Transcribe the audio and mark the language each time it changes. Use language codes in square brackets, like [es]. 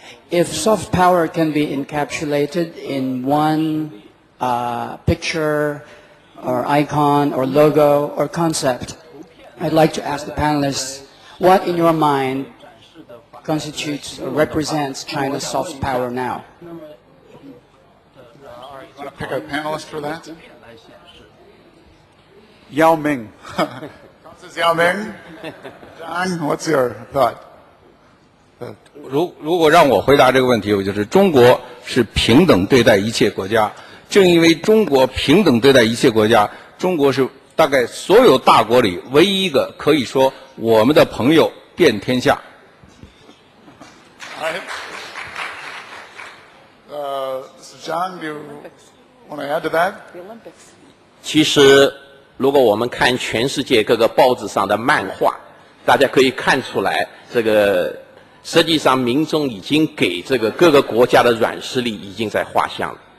[en] If soft power can be encapsulated in one picture or icon or logo or concept, I'd like to ask the panelists, what in your mind constitutes or represents China's soft power now? Want to pick a panelist for that? Yao Ming. This is Yao Ming. John, what's your thought? [zh] 如果让我回答这个问题，我就是中国是平等对待一切国家。正因为中国平等对待一切国家，中国是大概所有大国里唯一一个可以说我们的朋友遍天下。 [en] John, do you want to add to that? [zh] 其实，如果我们看全世界各个报纸上的漫画，大家可以看出来，这个实际上民众已经给这个各个国家的软实力已经在画像了。